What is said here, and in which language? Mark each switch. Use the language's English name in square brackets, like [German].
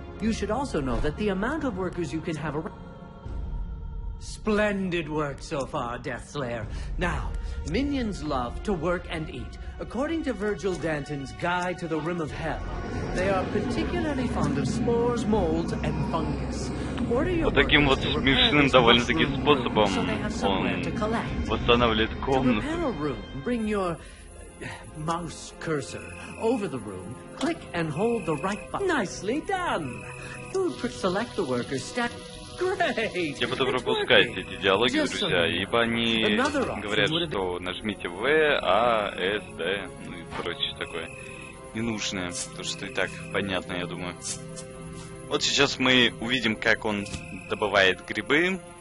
[English] You should also know that the amount of workers you can have around... Splendid work so far, Death Slayer. Now, minions love to work and eat. According to Virgil Danton's Guide to the Rim of Hell, they are particularly fond of spores, molds, and fungus. [Russian] Вот таким вот смешным довольно-таки способом он восстанавливает комнату. [English] Bring your mouse cursor over the room, click and hold the right button. Nicely done. Select the workers, stack. Great. [Russian] Я буду пропускать эти диалоги, друзья, ибо они говорят, что нажмите В, А, С, Д, ну и прочее такое ненужное, то что и так понятно, я думаю. Вот сейчас мы увидим, как он добывает грибы.